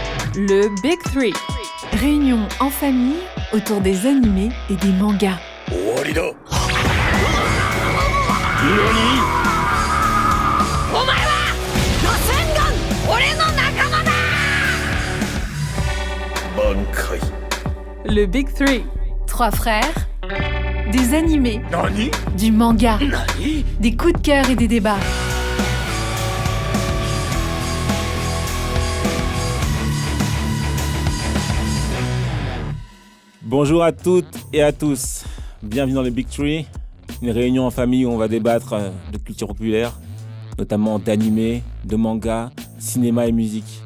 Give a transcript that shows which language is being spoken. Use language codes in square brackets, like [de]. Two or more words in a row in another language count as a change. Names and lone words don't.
[fr] Le Big Three. Réunion en famille autour des animés et des mangas. [ja] 終わりだ。何？お前はロセンガン、俺の仲間だ。満開。 [fr] Le Big Three. 3 frères, des animés, [ja] 何？ [fr] du manga, [ja] 何？ [fr] des coups de cœur et des débats. Bonjour à toutes et à tous, bienvenue dans le Big Three, une réunion en famille où on va débattre de culture populaire, notamment d'animés, de mangas, cinéma et musique.